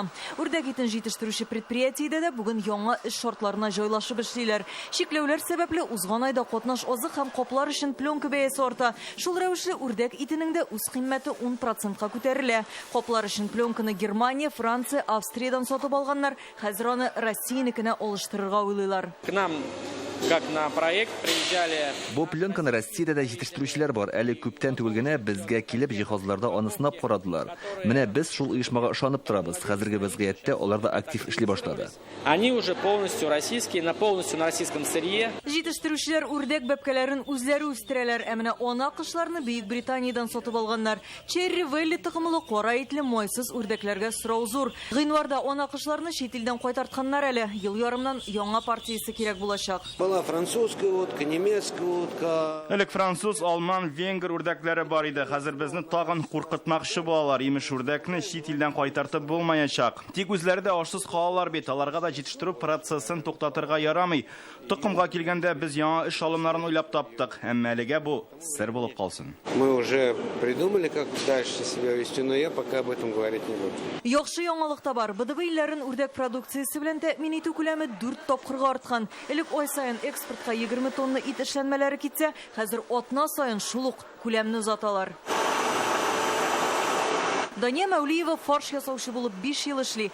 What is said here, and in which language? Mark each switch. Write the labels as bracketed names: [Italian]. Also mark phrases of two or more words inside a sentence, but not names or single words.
[Tatar] Үрдәк итен җитештерүче предприятиедә дә бүген яңа эш шартларына җайлашып эшлиләр. Шикләүләр сәбәпле узган айда катнаш азык һәм каплар өчен пленка бәясе арта. Шул рәвешле үрдәк итенең дә үз кыйммәте 10%-ка күтәрелә. Каплар өчен пленканы Германия, Франция, Австриядән сатып алганнар, хәзер аны Россиянекенә алыштырырга уйлыйлар. [Russian] К нам как на проект приезжали. [Tatar] Бу пленканы Россиядә дә җитештерүчеләр бар. Әле күптән түгел генә безгә килеп җиһазларда аны сынап карадылар. Менә без шул оешмага ышанып торабыз. Хәзерге вазгыятьтә алар да актив эшли башлады. [Russian] Они уже полностью российские, полностью на российском сырье. [Tatar] Җитештерүчеләр үрдәк бәбкәләрен үзләре үстерәләр, ә менә ана кышларны Бөек Британиядан сатып алганнар. Черри Вэлли токымлы кара итле майсыз үрдәкләргә сорау зур. Гыйнварда ана кышларны чит илдән кайтартканнар әле. Ел ярымнан яңа партиясе кирәк булачак. [Russian] Была французская утка, немецкая утка. [Tatar] Элек француз, алман, венгер үрдәкләре бар иде. Хәзер безне тагын куркытмакчы булалар. Имеш үрдәкне чит илдән кайтартып булмаячак. Тик үзләре дә ашсыз калалар бит. Аларга да җитештерү процессын туктатырга ярамый. Токымга килгәндә без яңа эш алымнарын уйлап таптык. Әмма әлегә бу сер булып калсын. [Russian] Мы уже придумали, как дальше себя вести, но я пока об этом говорить не буду. [Tatar] Яхшы яңалык та бар. БДБ илләрен үрдәк продукциясе белән тәэмин итү күләме 4 тапкырга арткан. Элек ай сайын экспортка 20 тонна ит эшләнмәләре китсә, хәзер атна сайын шул ук күләмне узаталар. Дания Мәулиева фарш ясаучы булып 5 ел эшли.